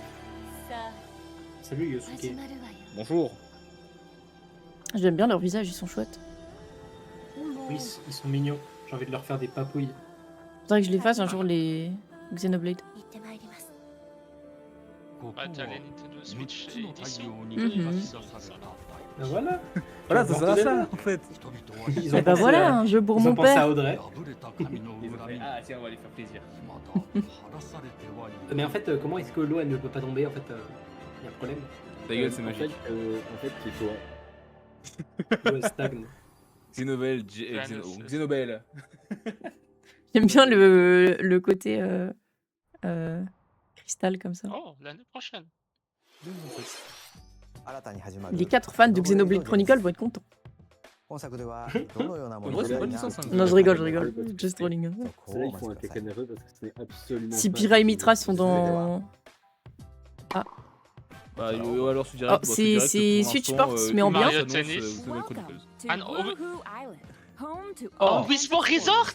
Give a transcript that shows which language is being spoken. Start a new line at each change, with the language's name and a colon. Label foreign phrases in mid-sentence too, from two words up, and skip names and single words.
French: Salut Yosuke. Bonjour. J'aime bien leurs visages, ils sont chouettes. Oui, ils sont mignons. J'ai envie de leur faire des papouilles. Faudrait que je les fasse un jour, les Xenoblade. Ah, t'as les Nintendo Switch
Japanese: 6つの太
French: édition.
Japanese: 陽に Mhm. 照らし出された
French: Ben voilà. Voilà, ça sera Bordel. ça en fait. Ils Et bah pensé voilà, à- un jeu pour ils mon ont pensé à père. Audrey.
Japanese: 破れた神の恨みに
French: Ah tiens, on va les faire plaisir.
Japanese: まだ晴らされてはいない
French: Mais en fait, comment est-ce que l'eau elle ne peut pas tomber en fait y a un problème. Ta gueule, c'est En magique. fait, c'est toi. L'eau elle stagne. Xenobel, Xenobel. J'aime bien le côté cristal comme ça. Oh, l'année prochaine. Les 4 fans de Xenoblade Chronicle vont être contents.
Japanese: 本作ではどのような
French: En
Japanese: 物
French: vrai,
Japanese: 語
French: c'est pas une
Japanese: になる
French: licence.
Japanese: か
French: Hein. Non, je rigole.
English: Just rolling.
French: Celle-là, ils font un caca nerveux parce que ce n'est absolument Si pas- Pyra et Mitra sont dans... Bah, ou alors sous Oh, direct. c'est Switch Sports, mais en bien. Mario Tennis. Ah non, oh, Wii Sport Resort.